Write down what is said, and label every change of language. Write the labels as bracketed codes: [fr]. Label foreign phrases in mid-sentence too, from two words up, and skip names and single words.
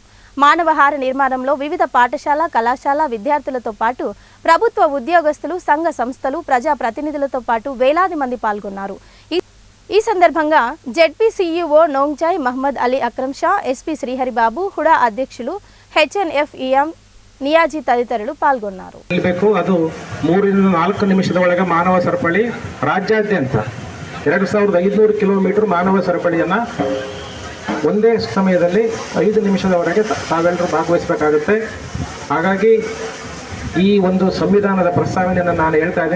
[te] మానవహార నిర్మాణంలో వివిధ పాఠశాల, కళాశాల విద్యార్థులతో పాటు ప్రభుత్వ ఉద్యోగస్తులు, సంఘ సంస్థలు, ప్రజా ప్రతినిధులతో పాటు వేలాది మంది పాల్గొన్నారు. ఈ సందర్భంగా జెడ్పీ సీఈఓ నోంగ్జాయ్ మహమ్మద్ అలీ అక్రమ్ షా, ఎస్పీ శ్రీహరిబాబు, హుడా అధ్యక్షులు హెచ్ఎన్ఎఫ్ఈఎం [kn] ನಿಯಾಜಿ ತದಿತರರು ಪಾಲ್ಗೊಂಡರು. ಅದು 3 ರಿಂದ 4 ನಿಮಿಷದ ಒಳಗೆ ಮಾನವ ಸರಪಳಿ ರಾಜ್ಯಾದ್ಯಂತ 2500 ಕಿಲೋಮೀಟರ್ ಮಾನವ ಸರಪಳಿಯನ್ನು ಒಂದೇ ಸಮಯದಲ್ಲಿ 5 ನಿಮಿಷದವರೆಗೆ ತಾವೆಲ್ಲರೂ ಭಾಗವಹಿಸಬೇಕಾಗುತ್ತೆ. ಹಾಗಾಗಿ ಈ ಒಂದು ಸಂವಿಧಾನದ ಪ್ರಸ್ತಾವನೆಯನ್ನು ನಾನು ಹೇಳ್ತಾ ಇದ್ದೀನಿ.